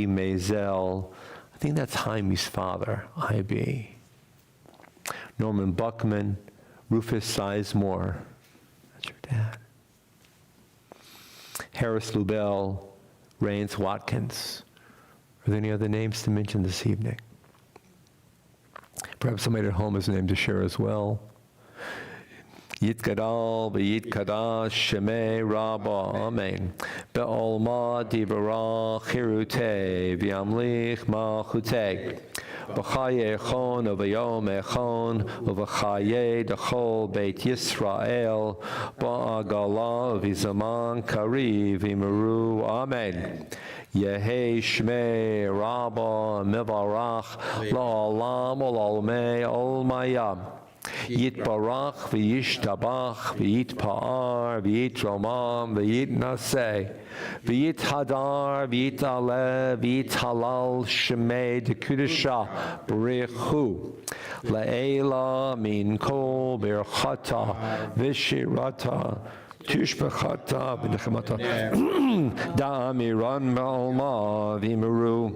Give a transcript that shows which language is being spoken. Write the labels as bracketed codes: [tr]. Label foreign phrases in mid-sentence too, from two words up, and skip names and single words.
[en] Maisel, I think that's Jaime's father, IB, Norman Buckman, Rufus Sizemore, that's your dad, Harris Lubell, Rains Watkins. Are there any other names to mention this evening? Perhaps somebody at home has a name to share as well. [arc] יתגדל ויתקדש שמיה רבא, אמן. בעלמא די ברא כרעותה וימליך מלכותה. בחיי איכון וביום איכון ובחיי דכל בית ישראל בעגלא ובזמן קריב ואמרו, אמן. יהא שמיה רבא מברך לעלם ולעלמי עלמיא. יתברך וישתבח ויתפאר ויתרומם ויתנשא ויתהדר ויתעלה ויתהלל שמיה דקודשא בריך הוא לעלא מן כל ברכתא ושירתא תשבחתא ונחמתא דאמירן בעלמא ואמרו.